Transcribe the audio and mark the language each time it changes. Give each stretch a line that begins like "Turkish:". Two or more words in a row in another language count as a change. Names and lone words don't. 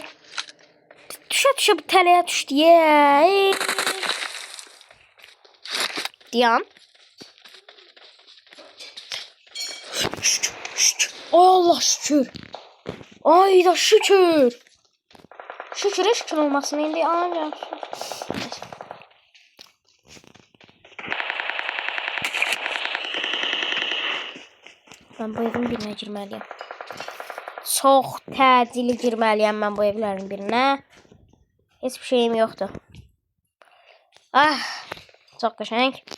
Azerbaijani: Düşə bu tələyə düşdü. Diyan. Ay Allah şükür. Ay da şükür. Şükür olmasın indi. Ancaq.
Turkish: Ben bu evin birine girmeliyim.
Azerbaijani: Çox təcili
Turkish: girmeliyim ben bu evlerin birine. Hiçbir şeyim yoktu. Ah, çok qəşəng.